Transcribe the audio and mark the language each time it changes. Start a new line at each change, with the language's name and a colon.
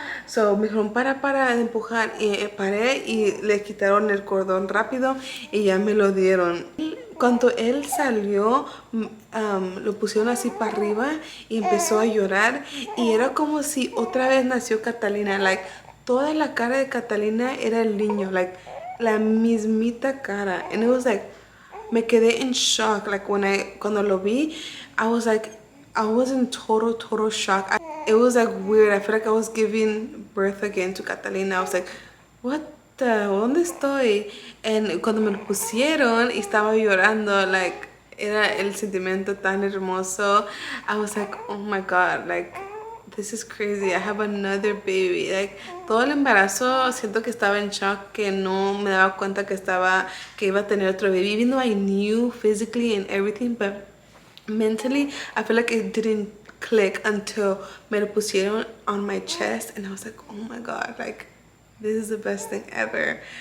Spanish: So me dijeron, para de empujar, y paré y le quitaron el cordón rápido y ya me lo dieron. Cuando él salió, lo pusieron así para arriba y empezó a llorar, y era como si otra vez nació Catalina. Like, toda la cara de Catalina era el niño, like, la mismita cara.
English: And it was like,
Spanish: me quedé
English: in shock. Like,
Spanish: cuando lo vi,
English: I was like, I was in total shock. It was like weird. I feel like I was giving birth again to Catalina. I was like, what
Spanish: ¿dónde estoy? And cuando me lo pusieron y estaba llorando, like, era el sentimiento tan hermoso.
English: I was like, oh my God, like, this is crazy. I have another baby. Like,
Spanish: todo el embarazo siento que estaba en shock, que no me daba cuenta que iba a tener otro baby,
English: even though I knew physically and everything, but mentally, I feel like it didn't click until
Spanish: me lo pusieron
English: on my chest, and I was like, oh my God, like, this is the best thing ever.